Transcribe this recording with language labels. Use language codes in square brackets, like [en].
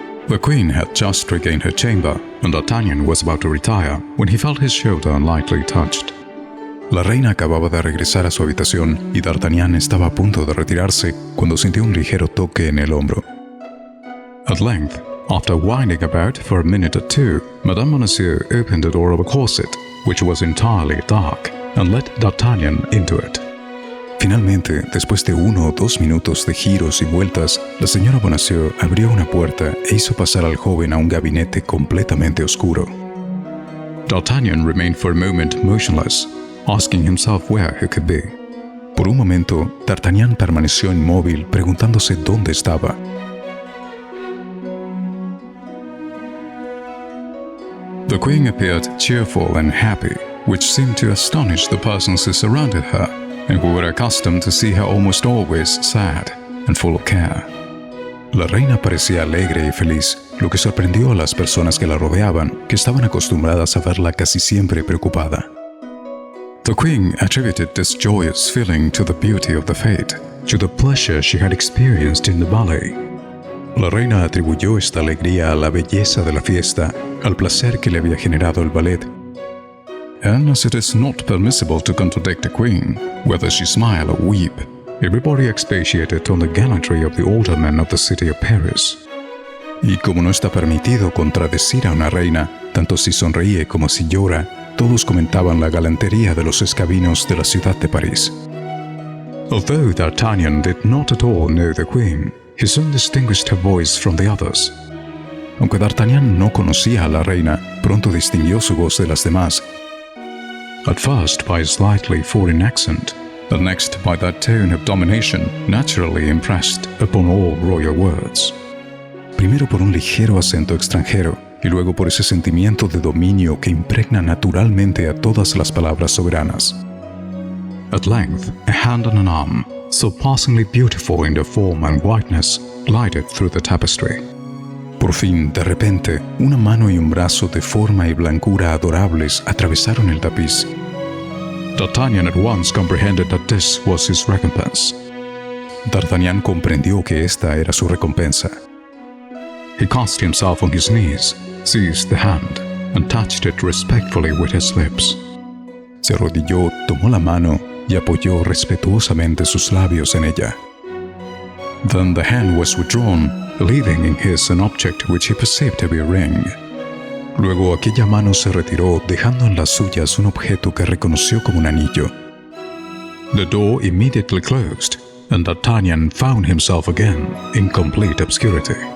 [en] The queen had just regained her chamber, and D'Artagnan was about to retire when he felt his shoulder lightly touched. [es] La reina acababa de regresar a su habitación y D'Artagnan estaba a punto de retirarse cuando sintió un ligero toque en el hombro. [en] At length, after winding about for a minute or two, Madame Bonacieux opened the door of a closet, which was entirely dark, and let D'Artagnan into it. [es] Finalmente, después de 1 o 2 minutos de giros y vueltas, la señora Bonacieux abrió una puerta e hizo pasar al joven a un gabinete completamente oscuro. [en] D'Artagnan remained for a moment motionless, asking himself where he could be. [es] Por un momento, D'Artagnan permaneció inmóvil, preguntándose dónde estaba. [en] The queen appeared cheerful and happy, which seemed to astonish the persons who surrounded her, and who were accustomed to see her almost always sad and full of care. [es] La reina parecía alegre y feliz, lo que sorprendió a las personas que la rodeaban, que estaban acostumbradas a verla casi siempre preocupada. [en] The queen attributed this joyous feeling to the beauty of the fete, to the pleasure she had experienced in the ballet. [es] La reina atribuyó esta alegría a la belleza de la fiesta, al placer que le había generado el ballet. [en] And as it is not permissible to contradict a queen, whether she smile or weep, everybody expatiated on the gallantry of the aldermen of the city of Paris. [es] Y como no está permitido contradecir a una reina, tanto si sonríe como si llora, todos comentaban la galantería de los escabinos de la ciudad de París. [en] Although D'Artagnan did not at all know the queen, he soon distinguished her voice from the others. [es] Aunque D'Artagnan no conocía a la reina, pronto distinguió su voz de las demás. [en] At first by a slightly foreign accent, and next by that tone of domination naturally impressed upon all royal words. [es] Primero por un ligero acento extranjero, y luego por ese sentimiento de dominio que impregna naturalmente a todas las palabras soberanas. [en] At length, a hand and an arm, surpassingly beautiful in their form and whiteness, glided through the tapestry. [es] Por fin, de repente, una mano y un brazo de forma y blancura adorables atravesaron el tapiz. [en] D'Artagnan at once comprehended that this was his recompense. [es] D'Artagnan comprendió que esta era su recompensa. [en] He cast himself on his knees, seized the hand, and touched it respectfully with his lips. [es] Se arrodilló, tomó la mano y apoyó respetuosamente sus labios en ella. [en] Then the hand was withdrawn, leaving in his an object which he perceived to be a ring. [es] Luego aquella mano se retiró, dejando en las suyas un objeto que reconoció como un anillo. [en] The door immediately closed, and D'Artagnan found himself again in complete obscurity.